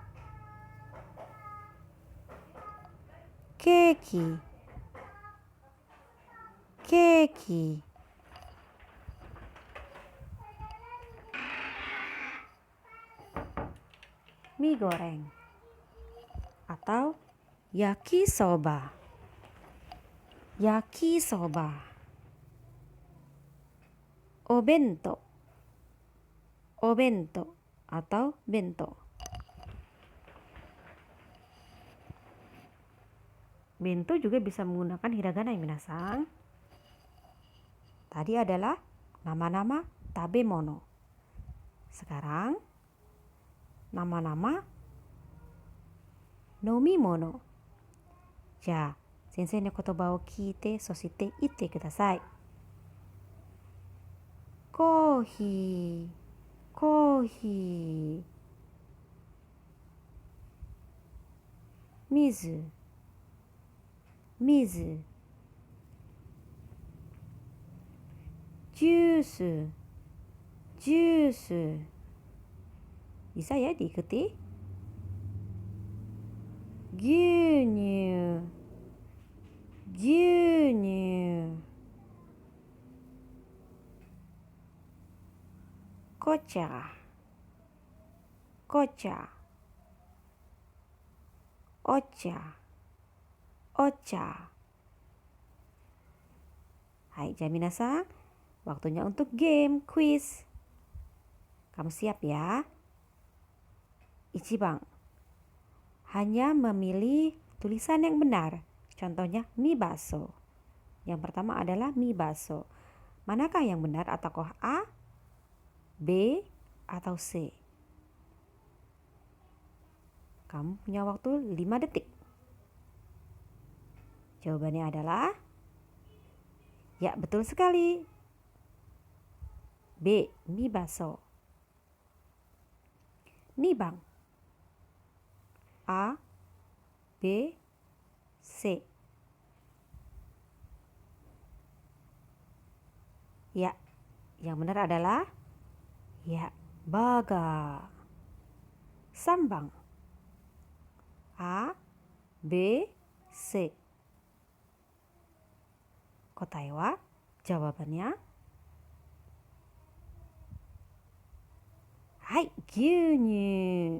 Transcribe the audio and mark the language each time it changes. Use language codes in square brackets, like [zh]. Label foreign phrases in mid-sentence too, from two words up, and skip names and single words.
[ja] ケーキ、ケーキ. [id] Mie goreng atau [ja] 焼きそば、焼きそば. お弁当、お弁当 atau bento. [id] Bento juga bisa menggunakan hiragana ya minasan. Tadi adalah nama-nama tabemono. Sekarang nama-nama nomimono. [ja] じゃ、先生の言葉を聞いて、そして言ってください. コーヒー、コーヒー. 水、水. [en] Juice, juice. [id] Bisa ya diikuti. [ja] 牛乳、牛乳. 紅茶、紅茶. お茶、お茶. はい、皆さん. [id] Waktunya untuk [en] game quiz. [id] Kamu siap ya? Ichiban. Hanya memilih tulisan yang benar. Contohnya mie baso. Yang pertama adalah mie baso. Manakah yang benar, ataukah A, B, atau C? Kamu punya waktu 5 detik. Jawabannya adalah ya, betul sekali. B, mie baso. Nibang. A, B, C. Ya, yang benar adalah ya, baga. [ja] Sambang. A, B, C. 答えは, [id] jawabannya hai, [ja] gyunyu.